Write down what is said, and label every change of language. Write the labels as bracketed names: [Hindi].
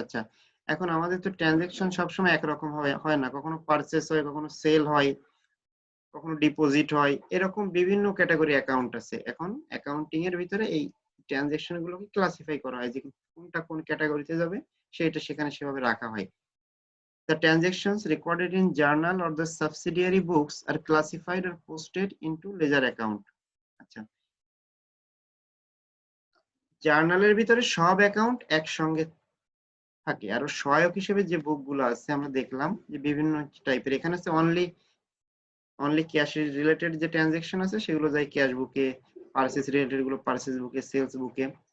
[Bangla] আচ্ছা, এখন আমাদের তো ট্রানজাকশন সবসময় একরকম হয় না, কখনো পারচেস হয়, কখনো সেল হয়, কখনো ডিপোজিট হয়, এরকম বিভিন্ন ক্যাটাগরি অ্যাকাউন্ট আছে। এখন অ্যাকাউন্টিং এর ভিতরে এই ট্রানজাকশন গুলোকে ক্লাসিফাই করা হয় যে কোনটা কোন ক্যাটাগরিতে যাবে, সেটা সেখানে সেভাবে রাখা হয়। [English] The transactions recorded in journal or the subsidiary books are classified or posted into ledger account. [Bangla] আচ্ছা, জার্নালের ভিতরে সব অ্যাকাউন্ট একসঙ্গে থাকে, আর সহায়ক হিসেবে যে বুক গুলো আছে আমরা দেখলাম যে বিভিন্ন টাইপের। এখানে আছে অনলি ক্যাশ রিলেটেড যে ট্রানজাকশন আছে সেগুলো যায় ক্যাশ বুকে, পারচেজ রিলেটেড গুলো পারচেজ বুকে, সেলস বুকে।